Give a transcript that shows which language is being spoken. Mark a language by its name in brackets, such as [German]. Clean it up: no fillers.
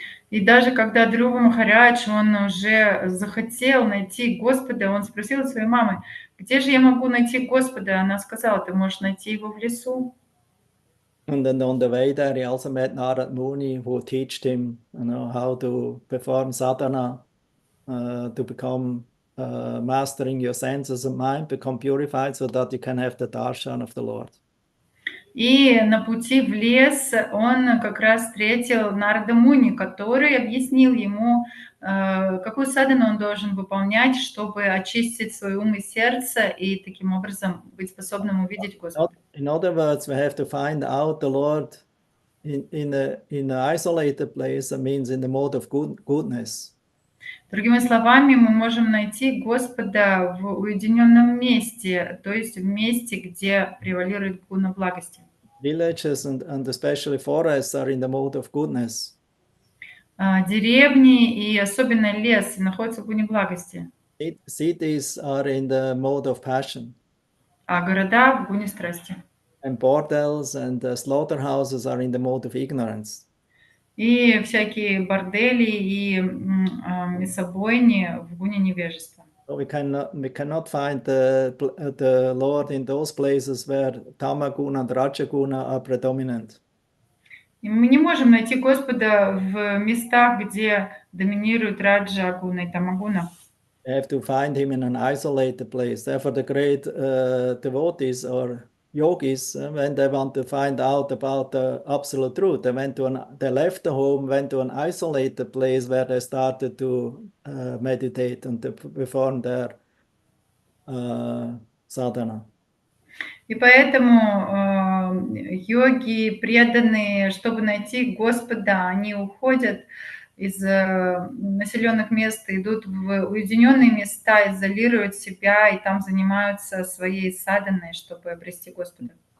[Russian] И даже когда Dhruva Махарадж, он уже захотел найти Господа, он спросил у своей мамы, где же я могу найти Господа? Она сказала, ты можешь найти его в лесу. [English] And then on the way there, he also met Narad Muni, who taught him, you know, how to perform sadhana, to become mastering your senses and mind, become purified, so that you can have the darshan of the Lord. [Russian] И на пути в лес он как раз встретил Нарада Муни, который объяснил ему, какую садхану он должен выполнять, чтобы очистить свой ум и сердце и таким образом быть способным увидеть Господа. [English] In other words, we have to find out the Lord in an isolated place, that means in the mode of goodness. [Russian] Другими словами, мы можем найти Господа в уединенном месте, то есть в месте, где превалирует гуна благости. [English] Villages and especially forests are in the mode of goodness. [Russian] Деревни и особенно лес находятся в гуне благости. [English] Cities are in the mode of passion, [Russian] А города в гуне страсти. [English] and bordels and slaughterhouses are in the mode of ignorance. [Russian] И всякие бордели и мясобойни в гуне невежества. [English] So we cannot find the Lord in those places where Tamaguna and Rajaguna are predominant. [Russian] И мы не можем найти Господа в местах, где доминирует Раджа Гуна и Тамагуна. [English] We have to find him in an isolated place. Therefore, the great devotees or yogis, when they want to find out about the absolute truth, they left the home, went to an isolated place where they started to meditate and to perform their sadhana. [Russian] И поэтому йоги, преданные, чтобы найти Господа, они уходят из населенных мест, идут в уединенные места, изолируют себя и там занимаются своей саданой, чтобы обрести Господа.